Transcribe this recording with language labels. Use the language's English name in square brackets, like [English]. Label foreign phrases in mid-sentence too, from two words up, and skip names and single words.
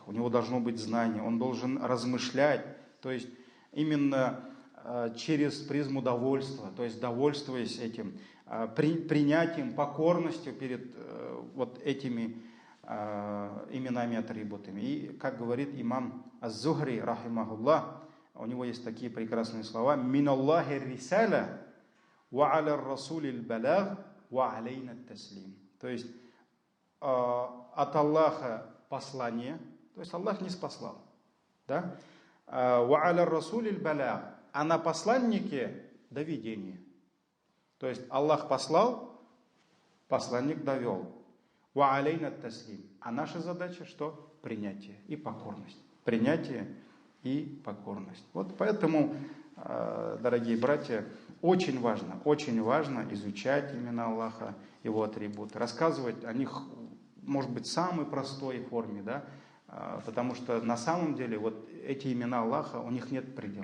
[Russian] У него должно быть знание, он должен размышлять, то есть именно через призму довольства, то есть довольствуясь этим, принятием, покорностью перед вот этими именами и атрибутами. И, как говорит имам Аз-Зухри, рахимахуллах, у него есть такие прекрасные слова: [Arabic] «من الله الرسالة وعلى الرسول البلاغ وعلينا التسليم». [Russian] То есть от Аллаха послание, то есть Аллах не спаслал, да? [Arabic] «وعلى الرسول البلاغ», [Russian] а на посланнике доведение. То есть Аллах послал, посланник довел. [Arabic] «وعلينا التسليم». [Russian] А наша задача что? Принятие и покорность. Принятие и покорность. Вот поэтому, дорогие братья, очень важно изучать имена Аллаха, его атрибуты, рассказывать о них, может быть, в самой простой форме, да, потому что на самом деле вот эти имена Аллаха, у них нет предела.